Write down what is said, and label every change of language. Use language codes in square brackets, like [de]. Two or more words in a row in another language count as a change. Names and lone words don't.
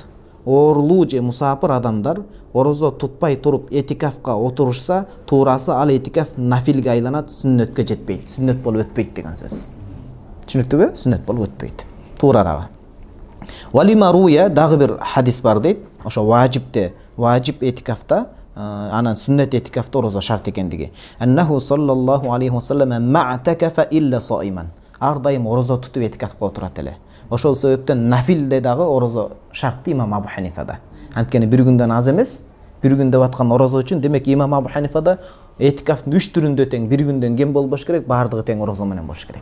[ky] Оорулуу же мусафир адамдар орозо тутпай туруп этикафка отурушса, туурасы ал этикаф нафилге айланат, сүннөткө жетпейт. Сүннөт болуп өтпөйт деген сөз. Түшүнүктүбү? Сүннөт болуп өтпөйт. Туурарагы. [ar] ولما روي, [ky] дагы бир хадис бар дейт. Ошо важипте, важип этикафта, анан сүннөт этикафта орозо шарт экендиги. [ar] أنه صلى الله عليه وسلم ما اعتكف إلا صائما. [ky] Ар дайым орозо тутуп этикафка отурат эле. Ошол себептен нафилде дагы орозо шартты имам Абу Ханифада. Анткени бир күндөн аз эмес, бир күн деп аткан орозо үчүн, демек имам Абу Ханифада этикафтын 3 түрүндө тең, бир күндөн кем болбош керек, баардыгы тең орозо менен болуш керек.